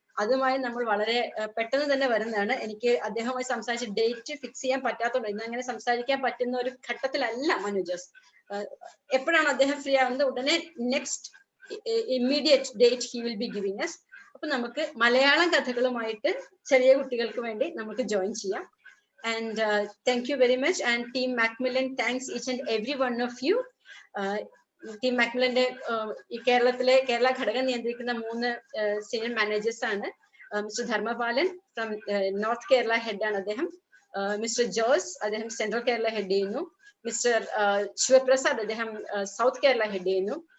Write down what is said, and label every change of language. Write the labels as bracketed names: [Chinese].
[Malayalam] അതുമായി നമ്മൾ വളരെ പെട്ടെന്ന് തന്നെ വരുന്നതാണ്. എനിക്ക് അദ്ദേഹവുമായി സംസാരിച്ച് ഡേറ്റ് ഫിക്സ് ചെയ്യാൻ പറ്റാത്തതുകൊണ്ട് ഇന്ന് അങ്ങനെ സംസാരിക്കാൻ പറ്റുന്ന ഒരു ഘട്ടത്തിലല്ല മനു ജോസ്. എപ്പോഴാണ് അദ്ദേഹം ഫ്രീ ആവുന്നത്, ഉടനെ [English] Next immediate date he will be giving us. [Malayalam] അപ്പൊ നമുക്ക് മലയാളം കഥകളുമായിട്ട് ചെറിയ കുട്ടികൾക്ക് വേണ്ടി നമുക്ക് ജോയിൻ ചെയ്യാം. [English] And thank you very much. And Team Macmillan thanks each and every one of you. [Malayalam] Team Macmillന്റെ ഈ കേരള ഘടകം നിയന്ത്രിക്കുന്ന 3 സീനിയർ മാനേജേഴ്സ് ആണ്. Mister Dharmapalan from north Kerala head ആണ് അദ്ദേഹം. മിസ്റ്റർ ജോസ്, അദ്ദേഹം സെൻട്രൽ കേരള ഹെഡ് ചെയ്യുന്നു. മിസ്റ്റർ ശിവപ്രസാദ്, അദ്ദേഹം സൗത്ത് കേരള ഹെഡ് ചെയ്യുന്നു.